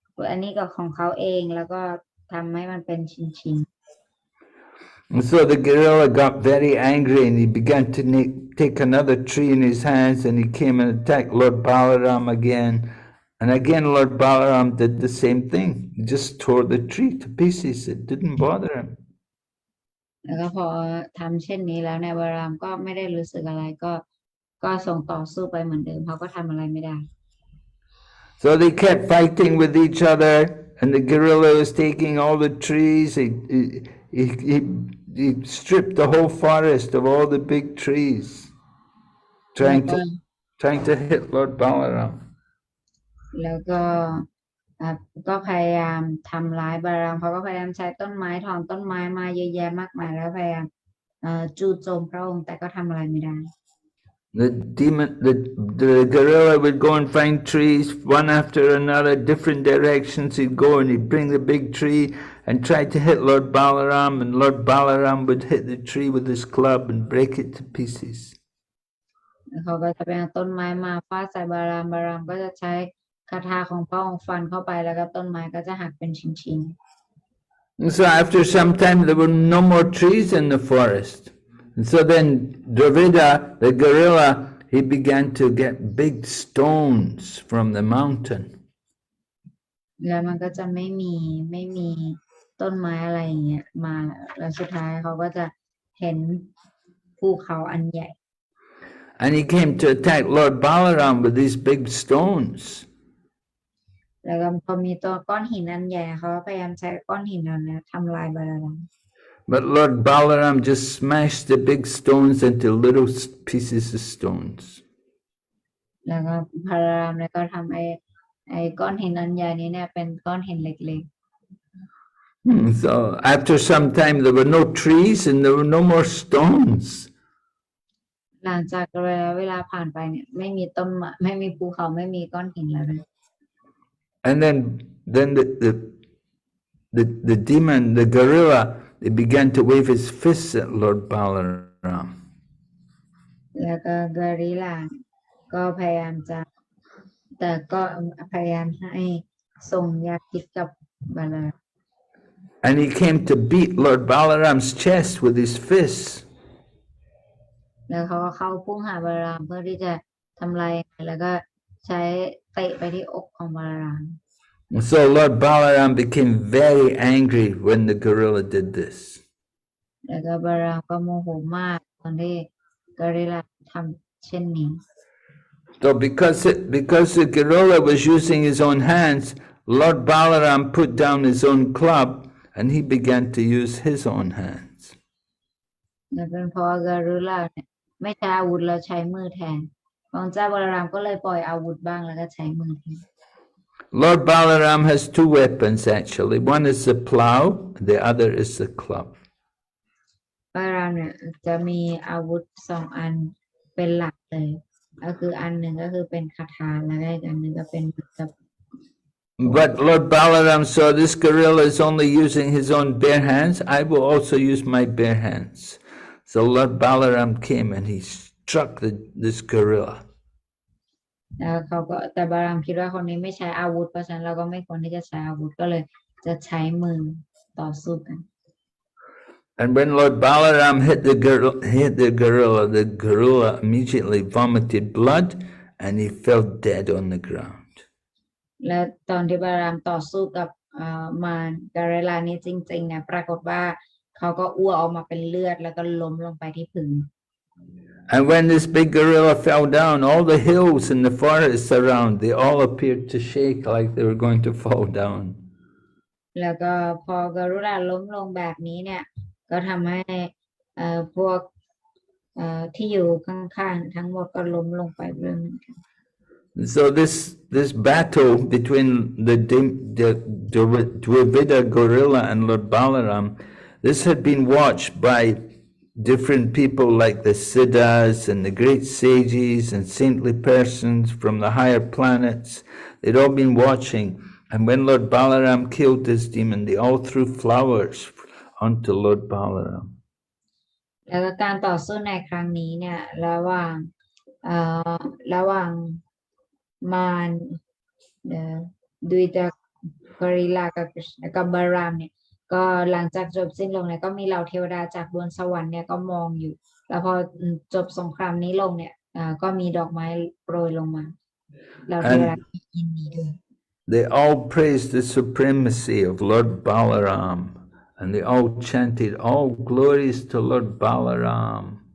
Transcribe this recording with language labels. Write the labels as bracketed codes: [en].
[th] อันนี้ก็ของเขาเองแล้วก็ทำให้มันเป็นชิ้น [en] And so the gorilla got very angry and he began to take another tree in his hands and he came and attacked Lord Balaram again. And again Lord Balaram did the same thing. He just tore the tree to pieces. It didn't bother him. [th] ๆแล้วก็พอทำเช่นนี้แล้วเนี่ยบารามก็ไม่ได้รู้สึกอะไรก็ส่งต่อสู้ไปเหมือนเดิมเขาก็ทำอะไรไม่ได้ [en] So they kept fighting with each other and the gorilla was taking all the trees. He stripped the whole forest of all the big trees, trying to hit Lord Balaram. [th] แล้วก็ก็พยายามทำร้ายบารามเขาก็พยายามใช้ต้นไม้ถอนต้นไม้มาเยอะแยะมากมายแล้วพยายามจู่โจมพระองค์แต่ก็ทำอะไรไม่ได้ [en] The gorilla would go and find trees one after another, different directions. He'd go and he'd bring the big tree and try to hit Lord Balaram, and Lord Balaram would hit the tree with his club and break it to pieces. [th] เขาก็จะไปเอาต้นไม้มาฟาดใส่บารามก็จะใช้คาถาของพระองค์ฟันเข้าไปแล้วก็ต้นไม้ก็จะหักเป็นชิ้น [en] And so after some time there were no more trees in the forest. And so then Dvivida, the gorilla, he began to get big stones from the mountain. [th] ๆแล้วมันก็จะไม่มีต้นไม้อะไรอย่างเงี้ยมาแล้วสุดท้ายเขาก็จะเห็นภูเขาอันใหญ่ [en] And he came to attack Lord Balaram with these big stones. [th] แล้วก็พอมีตัวก้อนหินอันใหญ่เขาพยายามใช้ก้อนหินนั้นทำลายบาราม [en] But Lord Balaram just smashed the big stones into little pieces of stones. [th] แล้วก็บารามแล้วก็ทำไอ้ก้อนหินอันใหญ่นี้เนี่ยเป็นก้อนหินเล็ก [en] So after some time there were no trees and there were no more stones. [th] ๆหลังจากเวลาผ่านไปเนี่ยไม่มีต้นไม้ไม่มีภูเขาไม่มีก้อนหินแล้วเลย [en] And then the demon, the gorilla, they began to wave his fists at Lord Balaram. [th] แล้วก็กอริลลาก็พยายามจะแต่ก็พยายามให้ส่งยาพิษกับบาลาม [en] And he came to beat Lord Balaram's chest with his fists. [th] แล้วเขาก็เข้าพุ่งหาบาลามเพื่อที่จะทำลายแล้วก็ใช้เตะไปที่อกของบาลาม [en] And so Lord Balaram became very angry when the gorilla did this. [th] แล้วก็บาลามก็โมโหมากตอนที่กอริลลาทำเช่นนี้ [en] So because the gorilla was using his own hands, Lord Balaram put down his own club and he began to use his own hands. [th] และเป็นเพราะกอริลลาเนี่ยไม่ใช้อาวุธแล้วใช้มือแทนของเจ้าบาลามก็เลยปล่อยอาวุธบ้างแล้วก็ใช้มือแทน [en] Lord Balaram has two weapons actually. One is the plow, the other is the club. [th] บาลามเนี่ยจะมีอาวุธสองอันเป็นหลักเลยก็คืออันหนึ่งก็คือเป็นคาถาแล้วก็อีกอันหนึ่งก็เป็นกับ [en] But Lord Balaram saw this gorilla is only using his own bare hands. I will also use my bare hands. So Lord Balaram came and he struck this gorilla. [th] แล้วเขาก็แต่บาลามคิดว่าคนนี้ไม่ใช้อาวุธเพราะฉะนั้นเราก็ไม่ควรที่จะใช้อาวุธก็เลยจะใช้มือต่อสู้กัน [en] And when Lord Balaram hit the gorilla immediately vomited blood and he fell dead on the ground. [th] และตอนที่บาลามต่อสู้กับมารกอริลลานี้จริงๆเนี่ยปรากฏว่าเขาก็อ้วกออกมาเป็นเลือดแล้วก็ล้มลงไปที่พื้น [en] And when this big gorilla fell down, all the hills in the forests around, they all appeared to shake like they were going to fall down. [th] แล้วก็พอกอริลลาล้มลงแบบนี้เนี่ยก็ทำให้พวกที่อยู่ข้างๆทั้งหมดก็ล้มลงไปด้วยเหมือนกัน [en] So this battle between the Dvivida gorilla and Lord Balaram, this had been watched by different people like the Siddhas and the great sages and saintly persons from the higher planets. They'd all been watching. And when Lord Balaram killed this demon, they all threw flowers onto Lord Balaram. [th] แล้วก็การต่อสู้ในครั้งนี้เนี่ยระหว่างมารดุยดา กอริลลากับบารามเนี่ยก็หลังจากจบสิ้นลงเนี่ยก็มีเหล่าเทวดาจากบนสวรรค์เนี่ยก็มองอยู่แล้วพอจบสงครามนี้ลงเนี่ยก็มีดอกไม้โปรยลงมาเหล่าเทวดายินดีด้วย [en] They all praised the supremacy of Lord Balaram, and they all chanted, "All glories to Lord Balaram."